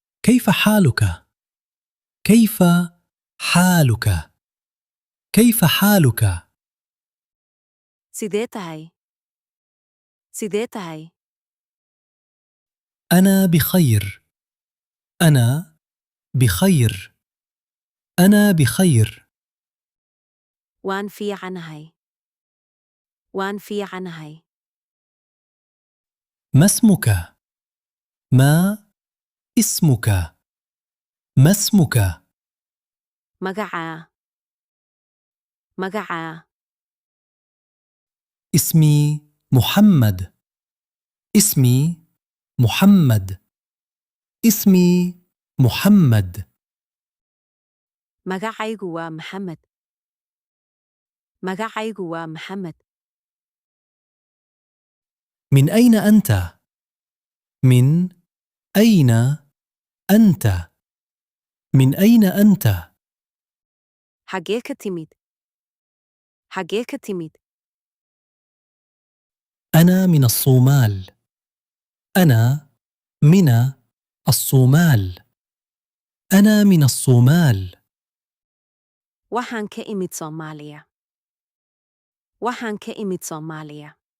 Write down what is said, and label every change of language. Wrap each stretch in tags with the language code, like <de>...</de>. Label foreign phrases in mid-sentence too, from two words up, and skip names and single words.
<ar>كيف حالك؟ كيف حالك؟ كيف حالك؟</ar> <so>Sidee tahay? Sidee tahay?</so> <ar>أنا بخير. أنا بخير. أنا بخير.</ar> <so>Waan fiicanahay. Waan fiicanahay.</so> <ar>ما اسمك؟ ما اسمك؟ ما اسمك؟</ar> <so>Magacaa. Magacaa.</so> <ar>اسمي محمد. اسمي محمد. اسمي محمد.</ar> <so>Magacaygu waa Maxamed. Magacaygu waa Maxamed.</so> <ar>من أين أنت؟ من أين أنت؟ من أين أنت؟</ar> <so>Xagee ka timid? Xagee ka timid?</so> <ar>أنا من الصومال. أنا من الصومال. أنا من الصومال.</ar> <so>Waxaan ka imid Soomaaliya. Waxaan ka imid Soomaaliya.</so>